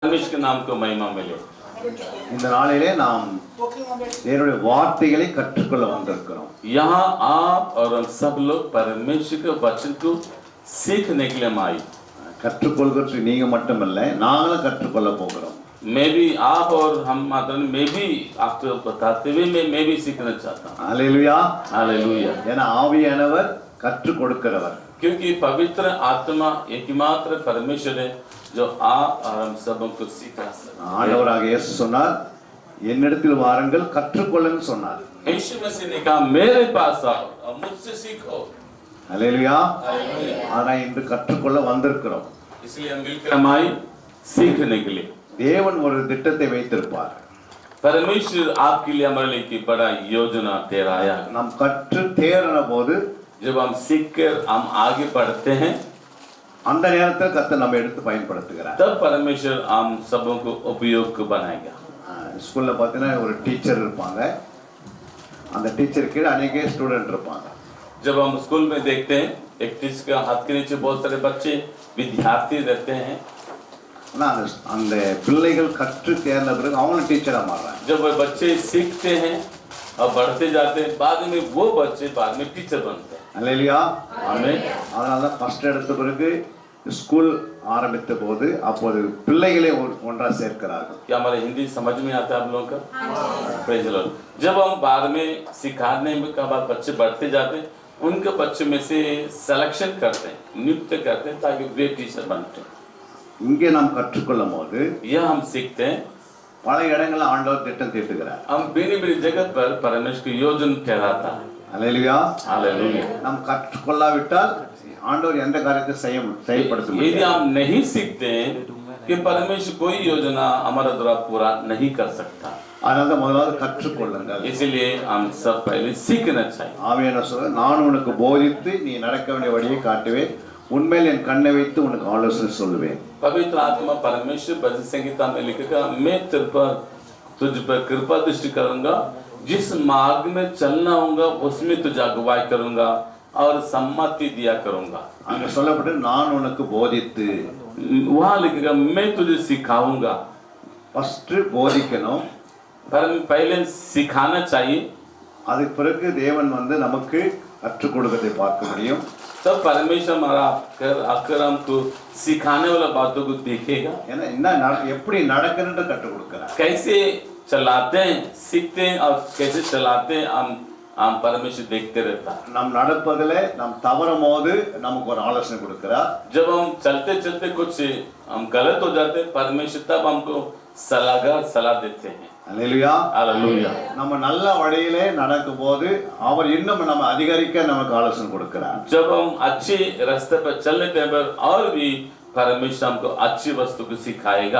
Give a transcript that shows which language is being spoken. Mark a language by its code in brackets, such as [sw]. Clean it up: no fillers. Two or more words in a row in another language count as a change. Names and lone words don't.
[hi] परमेश्वर के नाम को महिमा मिले। [ta] இந்த நாளிலே நாம் தேவனுடைய வார்த்தைகளை கற்றுக்கொள்ள வந்திருக்கிறோம். [hi] यहाँ आप और हम सब लोग परमेश्वर के वचन को सीखने के लिए हम आए। [ta] கற்றுக்கொள்கிறது நீங்க மட்டுமல்ல, நாங்களும் கற்றுக்கொள்ள போகிறோம். [hi] मैं भी आप और हम मात्र मैं भी आपको बताते हुए मैं भी सीखना चाहता हूँ। [ta] அல்லேலூயா [hi] हालेलुया। [ta] ஏன்னா ஆவியானவர் கற்றுக் கொடுக்கிறவர். [hi] क्योंकि पवित्र आत्मा एकमात्र परमेश्वर है जो आप और हम सबों को सिखा सकते हैं। [ta] ஆண்டவராக இயேசு சொன்னார், என்னிடத்தில் வாருங்கள் கற்றுக்கொள்ளுங்கள் சொன்னார். [hi] यीशु मसीह ने कहा मेरे पास आओ और मुझसे सीखो। [ta] அல்லேலூயா. [hi] हालेलुया। [ta] ஆனா இன்று கற்றுக்கொள்ள வந்திருக்கிறோம். [hi] इसलिए हम मिलकर हम आए सीखने के लिए। [ta] தேவன் ஒரு திட்டத்தை வைத்திருப்பார். [hi] परमेश्वर आपके लिए हमारे लिए की बड़ा योजना ठहराया। [ta] நாம் கற்று தேறின போது [hi] जब हम सीखकर हम आगे बढ़ते हैं [ta] அந்த நேரத்தில் கர்த்தர் நம்ம எடுத்து பயன்படுத்துகிறார். [hi] तब परमेश्वर हम सबों को उपयोग को बनाएगा। [ta] ஸ்கூல்ல பார்த்தீங்கன்னா ஒரு டீச்சர் இருப்பாங்க, அந்த டீச்சர் கீழே அநேக ஸ்டூடெண்ட் இருப்பாங்க. [hi] जब हम स्कूल में देखते हैं एक टीचर के हाथ के नीचे बहुत सारे बच्चे विद्यार्थी रहते हैं। [ta] ஆனால் அந்த பிள்ளைகள் கற்று தேர்ந்த பிறகு அவங்களும் டீச்சராக மாறுறாங்க. [hi] जब वो बच्चे सीखते हैं और बढ़ते जाते हैं बाद में वो बच्चे बाद में टीचर बनते हैं। [ta] அல்லேலூயா. [hi] आमीन। [ta] அதனால தான் ஃபர்ஸ்ட் எடுத்த பிறகு ஸ்கூல் ஆரம்பித்த போது அப்போது பிள்ளைகளை ஒன்றாக சேர்க்கிறார்கள். [hi] क्या हमारे हिंदी समझ में आता है आप लोगों का? [en] Praise the Lord. [hi] जब हम बाद में सिखाने के बाद बच्चे बढ़ते जाते हैं उनके बच्चों में से सिलेक्शन करते हैं, नियुक्त करते हैं ताकि वे टीचर बनते हैं। [ta] இங்கே நாம் கற்றுக்கொள்ளும் போது [hi] यह हम सीखते हैं। [ta] பல இடங்களில் ஆண்டவர் திட்டம் தீட்டுகிறார். [hi] हम भिन्न भिन्न जगह पर परमेश्वर की योजना ठहराता है। [ta] அல்லேலூயா. [hi] हालेलुया। [ta] நாம் கற்றுக்கொள்ளாவிட்டால் ஆண்டவர் எந்த காரியத்தை செயல்படுத்த [hi] यदि [ta] முடியாது. [hi] हम नहीं सीखते हैं कि परमेश्वर कोई योजना हमारा द्वारा पूरा नहीं कर सकता। [ta] அதனால தான் முதலாவது கற்றுக்கொள்ளுங்கள். [hi] इसलिए हम सब पहले सीखना चाहिए। [ta] ஆவியானவர் சொல்றார், நான் உனக்கு போதித்து நீ நடக்க வேண்டிய வழியை காட்டுவேன், உன்மேல் என் கண்ணை வைத்து உனக்கு ஆலோசனை சொல்லுவேன். [hi] पवित्र आत्मा परमेश्वर भजन संहिता में लिखेगा मैं तुझ पर कृपा दृष्टि करूंगा, जिस मार्ग में चलना होगा उसमें तुझे अगुवाई करूंगा और सम्मति दिया करूंगा। [ta] அங்க சொல்லப்பட்டு நான் உனக்கு போதித்து, [hi] वहां लिखेगा मैं तुझे सिखाऊंगा। [ta] ஃபர்ஸ்ட் போதிக்கணும், [hi] पहले सिखाना चाहिए, [ta] அதுக்கு பிறகு தேவன் நமக்கு கற்றுக் கொடுக்கறதை பார்க்க முடியும். [hi] तब परमेश्वर हमारा आकर हमको सिखाने वाला बातों को देखेगा। [ta] ஏன்னா என்ன எப்படி நடக்கணும்னு கற்றுக் கொடுக்கிறார். [hi] कैसे चलाते हैं सीखते हैं और कैसे चलाते हैं हम परमेश्वर देखते रहता है। [ta] நாம் நடப்பதிலே நாம் தவறும் போது நமக்கு ஒரு ஆலோசனை கொடுக்கிறார். [hi] जब हम चलते चलते कुछ हम गलत हो जाते हैं परमेश्वर तब हमको सलाह देते हैं। [ta] அல்லேலூயா. [hi] हालेलुया। [ta] நம்ம நல்ல வழியிலே நடக்கும்போது அவர் இன்னும் நம்ம அதிகரிக்க நமக்கு ஆலோசனை கொடுக்கிறார். [hi] जब हम अच्छे रास्ते पर चलने टाइम पर और भी परमेश्वर हमको अच्छी वस्तु को सिखाएगा।